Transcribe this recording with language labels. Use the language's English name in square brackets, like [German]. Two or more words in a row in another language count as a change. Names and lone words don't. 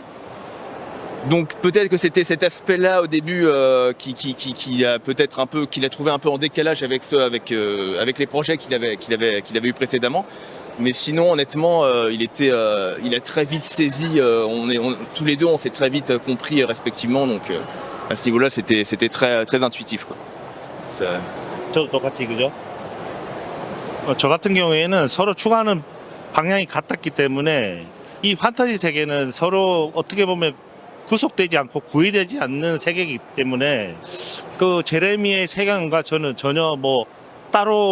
[French] Donc peut-être que c'était cet aspect-là au début qu'il a trouvé un peu en décalage avec les projets qu'il avait eu précédemment. Mais sinon, honnêtement, il a très vite saisi. Tous les deux, on s'est très vite compris respectivement. Donc à ce niveau-là, c'était très très intuitif, quoi. [Korean] 저도 똑같이, 그죠? 저 같은 경우에는 서로 추구하는 방향이 같았기 때문에 이 판타지 세계는 서로 어떻게 보면 구속되지 않고 구애되지 않는 세계이기 때문에 그 제레미의 세계관과 저는 전혀 따로